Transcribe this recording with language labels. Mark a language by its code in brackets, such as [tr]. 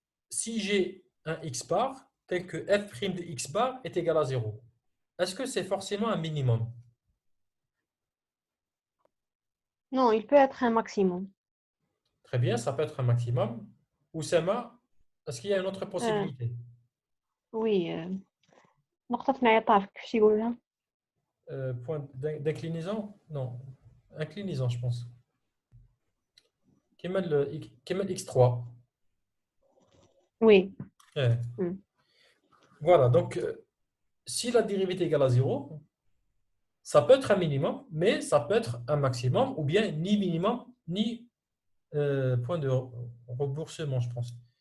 [fr] Si j'ai un x bar tel que f' de x bar est égal à 0, est-ce que c'est forcément un minimum? Non, il peut être un maximum. Très bien, ça peut être un maximum. Oussama, est-ce qu'il y a une autre possibilité? Oui. [ar] نقطة انعطاف كيفاش يقولها؟ [fr] Point d'inclinaison? Non, inclinaison, je pense. Kemal x3. Oui. Ouais. Voilà, donc si la dérivée est égale à 0, ça peut être un minimum, mais ça peut être un maximum, ou bien ni minimum, ni point de remboursement, je pense.